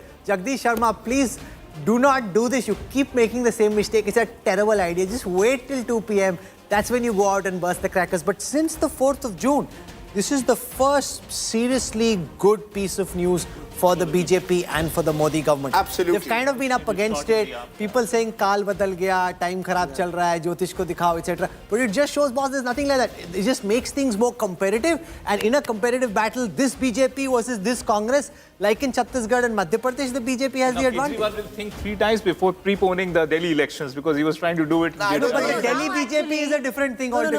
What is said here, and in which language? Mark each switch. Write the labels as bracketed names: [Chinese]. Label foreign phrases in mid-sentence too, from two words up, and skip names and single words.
[English] Jagdish Sharma, please do not do this. You keep making the same mistake. It's a terrible idea. Just wait till 2 p.m. That's when you go out and burst the crackers. But since the 4th of June, this is the first seriously good piece of news for the BJP and for the Modi government. Absolutely. They've kind of been up against it. People saying, [Hindi] काल बदल गया, time खराब चल रहा है, ज्योतिष को दिखाओ, [English] etc. But it just shows, boss, there's nothing like that. It just makes things more competitive. And in a competitive battle, this BJP versus this Congress, like in Chhattisgarh and Madhya Pradesh, the BJP has the advantage. Kejriwal will think 3 times before preponing the Delhi elections because he was trying to do it. But the Delhi BJP is a different thing altogether.